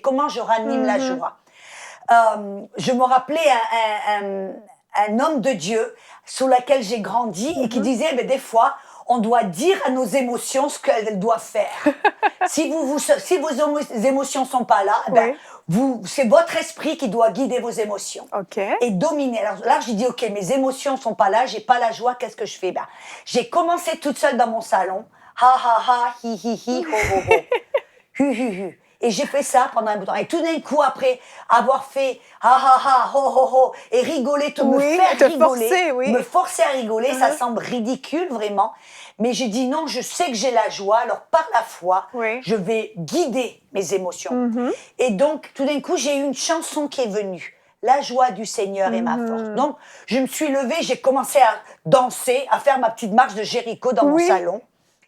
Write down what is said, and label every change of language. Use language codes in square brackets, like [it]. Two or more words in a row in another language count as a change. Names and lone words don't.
[fr] Comment je ranime la joie? Je me rappelais un homme de Dieu sous lequel j'ai grandi et qui disait, mais des fois, on doit dire à nos émotions ce qu'elles doivent faire. Si vos émotions sont pas là, c'est votre esprit qui doit guider vos émotions et dominer. Alors là, j'ai dit, ok, mes émotions sont pas là, j'ai pas la joie, qu'est-ce que je fais? J'ai commencé toute seule dans mon salon, ha ha ha, hi hi hi, ho ho ho, hu hu hu. Et j'ai fait ça pendant un bout de temps. Et tout d'un coup, après avoir fait ha ha ha, ho ho ho, et rigoler, me forcer à rigoler, ça semble ridicule vraiment. Mais j'ai dit non, je sais que j'ai la joie, alors par la foi, je vais guider mes émotions. Et donc, tout d'un coup, j'ai eu une chanson qui est venue. La joie du Seigneur est ma force. Donc, je me suis levée, j'ai commencé à danser, à faire ma petite marche de Jéricho dans mon salon.